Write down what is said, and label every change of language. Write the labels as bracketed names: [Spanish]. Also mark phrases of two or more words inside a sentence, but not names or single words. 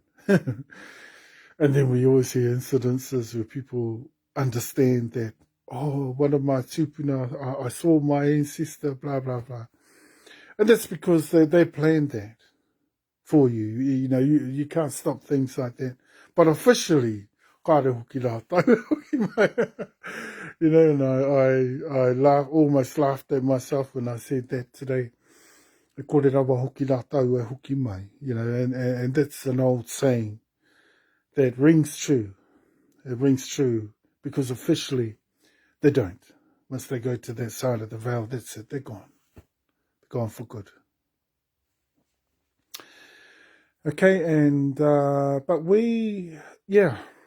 [English] And then we always hear incidences where people understand that, oh, one of my tupuna, I saw my ancestor, blah, blah, blah. And that's because they planned that for you. You know, you can't stop things like that. But officially, [Māori] kare hoki rā tau hoki mai. [English] You know, and I almost laughed at myself when I said that today. [Māori] E kore rawa hoki rā tau e hoki mai. [English] You know, and that's an old saying that rings true. It rings true because officially they don't. Once they go to that side of the veil, that's it. They're gone. They're gone for good. Okay, and but yeah.